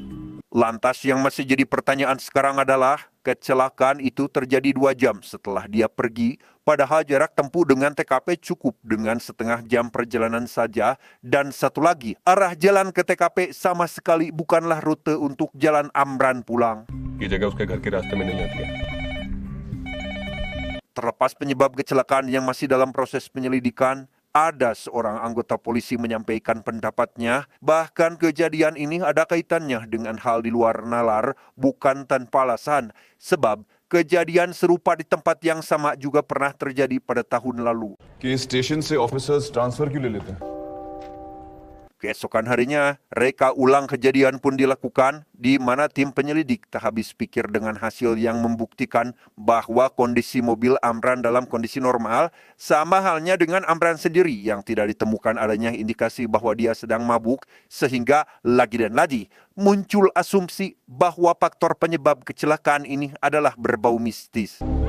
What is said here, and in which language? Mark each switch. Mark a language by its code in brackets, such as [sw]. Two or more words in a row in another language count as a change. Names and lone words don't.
[id] Lantas yang masih jadi pertanyaan sekarang adalah, kecelakaan itu terjadi 2 jam setelah dia pergi, padahal jarak tempuh dengan TKP cukup dengan setengah jam perjalanan saja, dan satu lagi, arah jalan ke TKP sama sekali bukanlah rute untuk jalan Amran pulang. [hi] ये जगह उसके घर के रास्ते में नहीं आती है. [id] Terlepas penyebab kecelakaan yang masih dalam proses penyelidikan, ada seorang anggota polisi menyampaikan pendapatnya, bahkan kejadian ini ada kaitannya dengan hal di luar nalar, bukan tanpa alasan, sebab kejadian serupa di tempat yang sama juga pernah terjadi pada tahun lalu. [hi] Ke station se [en] officers transfer [hi] क्यों ले लेते हैं? [id] Keesokan harinya, reka ulang kejadian pun dilakukan, di mana tim penyelidik tak habis pikir dengan hasil yang membuktikan bahwa kondisi mobil Amran dalam kondisi normal, sama halnya dengan Amran sendiri yang tidak ditemukan adanya indikasi bahwa dia sedang mabuk, sehingga lagi dan lagi muncul asumsi bahwa faktor penyebab kecelakaan ini adalah berbau mistis.